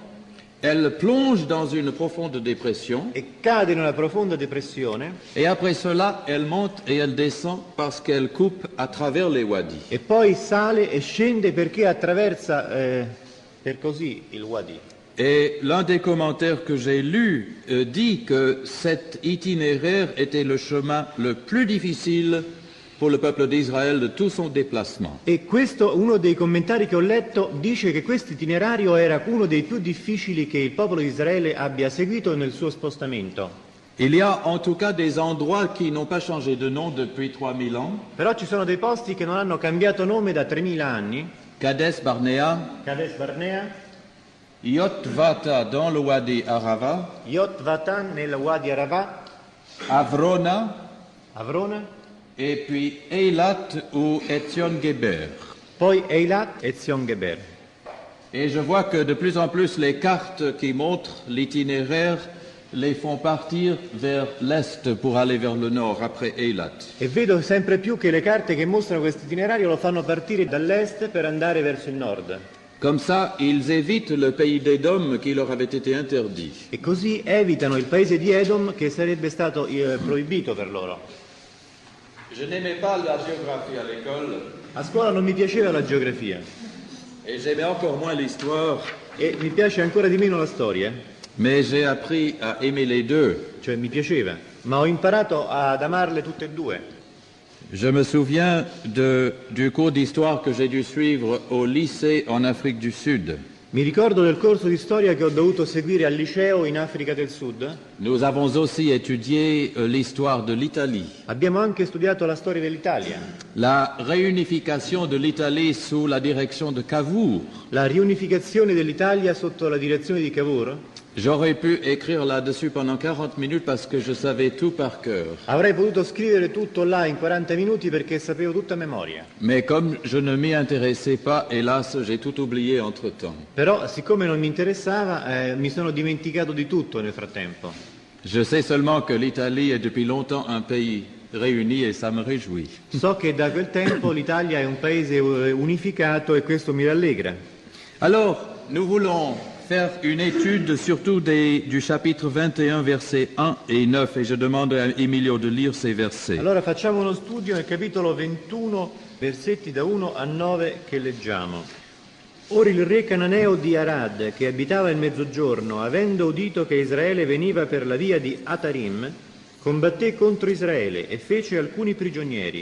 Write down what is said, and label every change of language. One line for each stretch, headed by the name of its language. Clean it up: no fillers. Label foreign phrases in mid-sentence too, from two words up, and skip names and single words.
French: Elle plonge dans une profonde dépression.
Italian: e cade in una profonda depressione
French: Et après cela, elle monte et elle descend parce qu'elle coupe à travers les wadis.
Italian: e poi sale e scende perché attraversa per così il Wadi.
French: Et l'un des commentaires que j'ai lus dit que cet itinéraire était le chemin le plus difficile pour le peuple d'Israël de tout son déplacement.
Italian: E questo, uno dei commentari che ho letto, dice che questo itinerario era uno dei più difficili che il popolo di Israele abbia seguito nel suo spostamento.
French: Il y a en tout cas des endroits qui n'ont pas changé de nom depuis 3000 ans.
Italian: Però ci sono dei posti che non hanno cambiato nome da 3000 anni.
French: Kadesh Barnea,
Italian: Cades Barnea,
French: Yotvata dans le Wadi Arava,
Italian: Yot Vatan nel Wadi Arava,
French: Avrona,
Italian: Avrona,
French: et puis Eilat ou Etzion Geber.
Italian: poi Eilat e Zion Geber.
French: Et je vois que de plus en plus les cartes qui montrent l'itinéraire les font partir vers l'est pour aller vers le nord, après Eilat.
Italian: E vedo sempre più che le carte che mostrano questo itinerario lo fanno partire dall'est per andare verso il nord.
French: Comme ça, ils évitent le pays d'Édom qui leur avait été interdit.
Italian: E così evitano il paese di Edom che sarebbe stato proibito per loro.
French: Je n'aimais pas la géographie à l'école
Italian: A scuola non mi piaceva la geografia
French: et j'aimais encore moins l'histoire,
Italian: e mi piace ancora di meno la storia,
French: mais j'ai appris à aimer les deux.
Italian: cioè mi piaceva, ma ho imparato ad amarle tutte e due.
French: Je me souviens du cours d'histoire que j'ai dû suivre au lycée en Afrique du Sud.
Italian: Mi ricordo del corso di storia che ho dovuto seguire al liceo in Africa del Sud.
French: Nous avons aussi étudié l'histoire de l'Italie.
Italian: Abbiamo anche studiato la storia dell'Italia,
French: La réunification de l'Italie sous la direction de Cavour.
Italian: la riunificazione dell'Italia sotto la direzione di Cavour.
French: J'aurais pu écrire là-dessus pendant 40 minutes parce que je savais tout par cœur.
Italian: Avrei potuto scrivere tutto là in 40 minuti perché sapevo tutta a memoria.
French: Mais comme je ne m'y intéressais pas, hélas, j'ai tout oublié entre-temps.
Italian: Però, siccome non mi interessava, mi sono dimenticato di tutto nel frattempo.
French: Je sais seulement que l'Italie est depuis longtemps un pays réuni et ça me réjouit.
Italian: So che da quel tempo l'Italia è un paese unificato e questo mi rallegra.
French: Alors, nous voulons faire une étude surtout du chapitre 21, versets 1 et 9, et je demande à Emilio de lire ces versets.
Italian: Allora facciamo uno studio nel capitolo 21, versetti da 1 a 9 che leggiamo. Ora il re cananeo di Arad, che abitava il mezzogiorno, avendo udito che Israele veniva per la via di Atarim, combatté contro Israele e fece alcuni prigionieri.